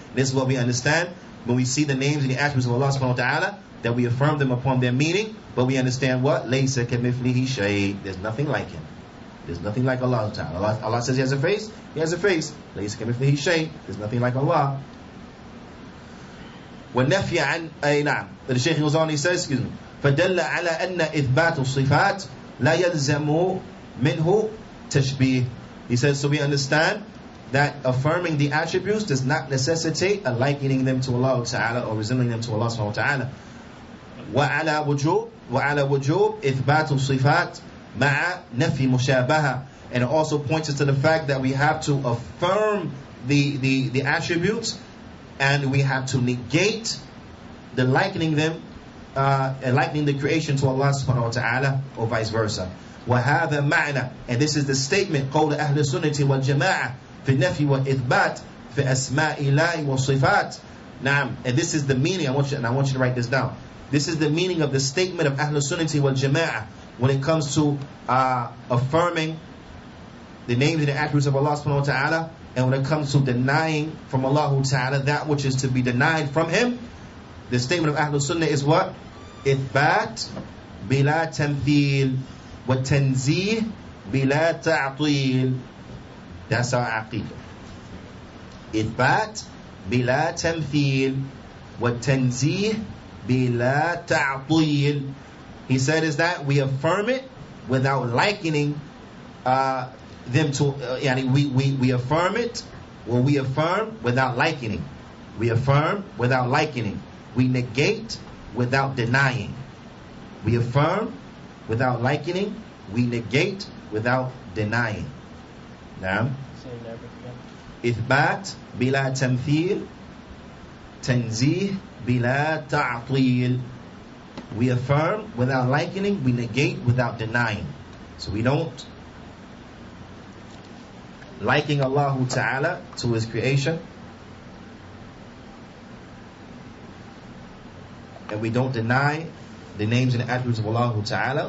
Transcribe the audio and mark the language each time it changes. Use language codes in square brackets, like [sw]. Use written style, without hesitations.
[en] This is what we understand when we see the names and the attributes of Allah subhanahu wa ta'ala, that we affirm them upon their meaning, but we understand what? [ar] لَيْسَ كَمِثْلِهِ شَيْءٍ. [en] There's nothing like Him. There's nothing like Allah Ta'ala. Allah says He has a face. He has a face. [ar] لَيْسَ كَمِثْلِهِ شَيْءٍ. [en] There's nothing like Allah. [ar] وَالنَّفْيَ عَنْ نعم. [en] The Shaykh goes on, he says, [ar] فَدَلَّ عَلَى أَنَّ إِثْبَاتُ الصِّفَاتِ لَا يَلْزَمُ مِنْهُ تَشْبِيهٍ. [en] He says, so we understand that affirming the attributes does not necessitate a likening them to Allah Ta'ala or resembling them to Allah Subhanahu wa Ta'ala. [ar] وعلى وجوب إثبات الصفات مع نفي مشابهة, [en] and it also points us to the fact that we have to affirm the attributes, and we have to negate the likening them likening the creation to Allah subhanahu wa ta'ala, or vice versa. [ar] وهذا معنى, [en] and this is the statement [ar] قول أهل السنة والجماعة في النفي والإثبات في أسماء الله والصفات. [en] نعم, and this is the meaning. I want you to write this down. This is the meaning of the statement of Ahlul Sunnati wal Jama'ah when it comes to affirming the names and the attributes of Allah subhanahu wa ta'ala, and when it comes to denying from Allah ta'ala that which is to be denied from Him. The statement of Ahlul Sunnah is what? [ar] إثبات بلا تمثيل وتنزيه بلا تعطيل. [en] That's our aqidah. [ar] إثبات بلا تمثيل وتنزيه bila ta'til. [en] He said is that we affirm it without likening them to we affirm it, or we affirm without likening. We affirm without likening. We negate without denying. We affirm without likening. We negate without denying. [ar] Now, إثبات بلا تمثيل تنزيه bila ta'til. [en] We affirm without likening, we negate without denying. So we don't liking Allah Ta'ala to His creation, and we don't deny the names and the attributes of Allah Ta'ala.